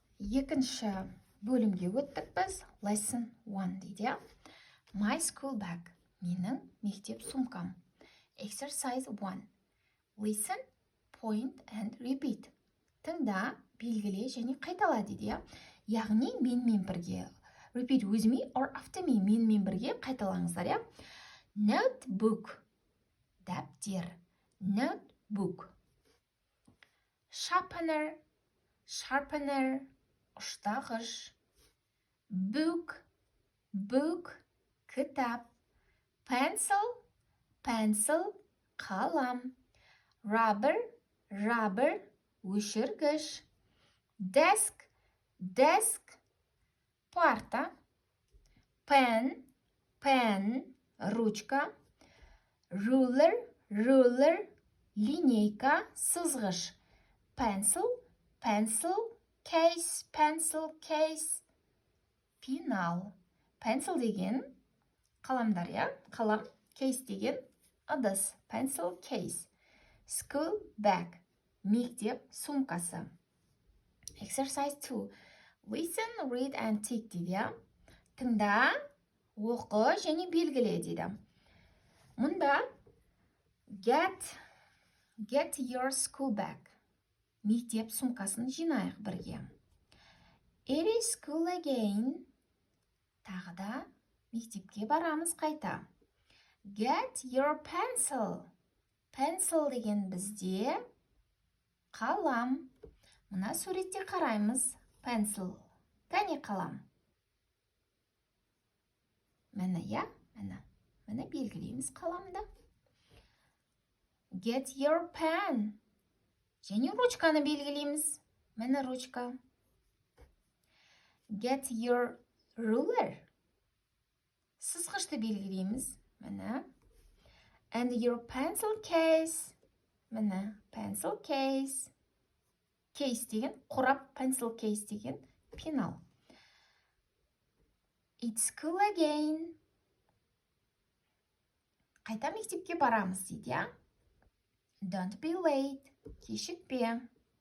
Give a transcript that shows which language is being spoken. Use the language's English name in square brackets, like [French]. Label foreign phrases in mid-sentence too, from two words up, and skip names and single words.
[Kazakh] екінші бөлімге өттік біз. Lesson 1 дейді. [English] My school bag. [Kazakh] Менің мектеп сумкам. Exercise 1. [English] Listen, point and repeat. [Kazakh] Тыңда, белгіле және қайтала дейді. Яғни менімен бірге. [English] Repeat with me or after me. [Kazakh] Менімен бірге қайталаңыздар. [English] Notebook. Дәптер. Notebook. Sharpener. Sharpener. Ұштағыш. Book. Book. Кітап. Pencil. Pencil. Қалам. Rubber. Rubber. Өшіргіш. Desk. Desk. Парта. Pen. Pen. Ручка. Ruler. Ruler. Линейка. Сызғыш. Pencil. Pencil. Case. Pencil. Case. [Kazakh] Пенал. Pencil деген қаламдар, қалам. Case деген ыдыс. [English] Pencil case. School bag. [Kazakh] Мектеп сумкасы. [English] Exercise 2. Listen, read and tick [Kazakh] дейді. Тыңда, оқы және белгіле дейді. [English] Мұнда get your school bag. [Kazakh] Мектеп сумкасын жинайық бірге. [English] It is school again. [Kazakh] Тағы да мектепке барамыз қайта. [English] Get your pencil. Pencil [Kazakh] деген бізде қалам. Мына суретте қараймыз. Pencil. Кәне қалам. Міне, міне белгілейміз қаламды. [English] Get your pen. [Kazakh] Және ручканы белгілейміз. Міне ручка. [English] Get your ruler. [Kazakh] Сызғышты белгілейміз. Міне. [English] And your pencil case. Міне, pencil case. [Kazakh] Case деген қорап, [English] pencil case [Kazakh] деген пенал. [English] It's school again. [Kazakh] Қайта мектепке барамыз дейді. [English] Don't be late. [Kazakh] Кешікпе.